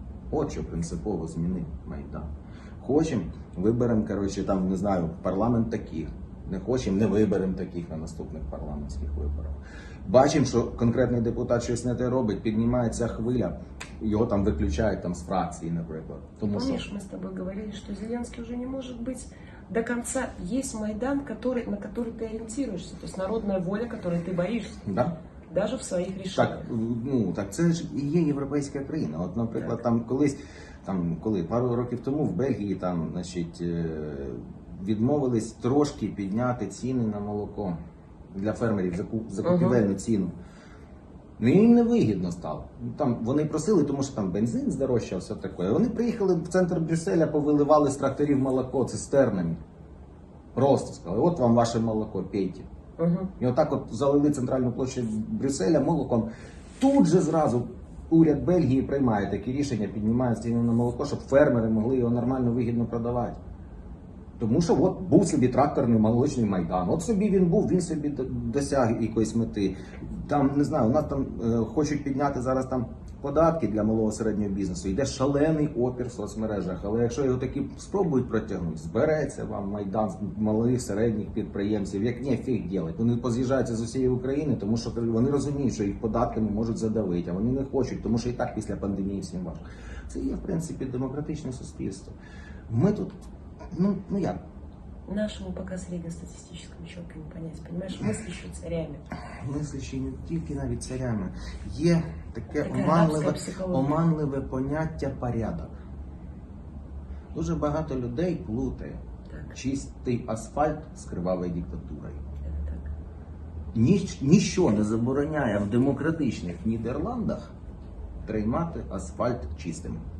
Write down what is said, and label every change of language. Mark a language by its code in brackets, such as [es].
[uk] От що принципово змінив Майдан. Хочемо, виберемо, коротше, там, не знаю, парламент таких. Не хочемо, не виберемо таких на наступних парламентських виборах. Бачимо, що конкретний депутат щось не те робить, піднімається хвиля, його там виключають там, з фракції, наприклад. Тому [ru] Помнишь, [uk] що... [ru] мы с тобой говорили, что Зеленский уже не может быть до конца. Есть Майдан, на который ты ориентируешься, то есть народная воля, которой ты боишься. Да? Даже [uk] в своїх рішеннях. Так це ж і є європейська країна. От, наприклад, там колись, пару років тому в Бельгії там, значить, відмовились трошки підняти ціни на молоко для фермерів, закупівельну ціну. Ну, їм невигідно стало. Там вони просили, тому що там бензин здорожчав, все таке. Вони приїхали в центр Брюсселя, повиливали з тракторів молоко цистернами. Просто сказали, от вам ваше молоко, пейте. І отак от залили центральну площу Брюсселя молоком. Тут же зразу уряд Бельгії приймає такі рішення, піднімає ціну на молоко, щоб фермери могли його нормально, вигідно продавати. Тому що от був собі тракторний молочний Майдан. От собі він був, він собі досяг якоїсь мети. Там, не знаю, у нас там хочуть підняти зараз там податки для малого середнього бізнесу. Йде шалений опір в соцмережах. Але якщо його таки спробують протягнути, збереться вам Майдан малих середніх підприємців. Як ні, фіг ділять. Вони поз'їжджаються з усієї України, тому що вони розуміють, що їх податками можуть задавити, а вони не хочуть, тому що і так після пандемії всім важко. Це є, в принципі, демократичне суспільство. Ми тут, ну як? [ru] Нашему пока среднестатистическому человеку не понять, понимаешь, мыслящими царями. [uk] Мислячи не тільки навіть царями. Є таке Така оманливе поняття порядок. Дуже багато людей плутає Так. чистий асфальт з кривавою диктатурою. [ru] Это так. [uk] Ніщо не забороняє в демократичних Нідерландах тримати асфальт чистим.